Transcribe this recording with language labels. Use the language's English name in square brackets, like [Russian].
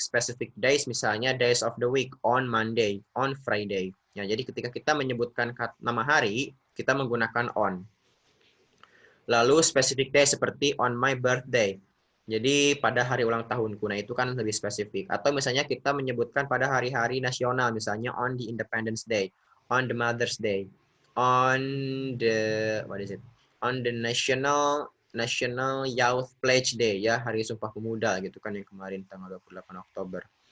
[English] Specific days misalnya days of the week, on Monday, on Friday. [Indonesian] Ya, jadi ketika kita menyebutkan nama hari, kita menggunakan on. [English] Lalu specific day seperti on my birthday. [Indonesian] Jadi pada hari ulang tahunku. Nah, itu kan lebih spesifik. Atau misalnya kita menyebutkan pada hari-hari nasional, misalnya [English] on the Independence Day, on the Mother's Day, on the what is it? [Indonesian] On the National Youth Pledge Day, ya, Hari Sumpah Pemuda gitu kan yang kemarin tanggal 28 Oktober.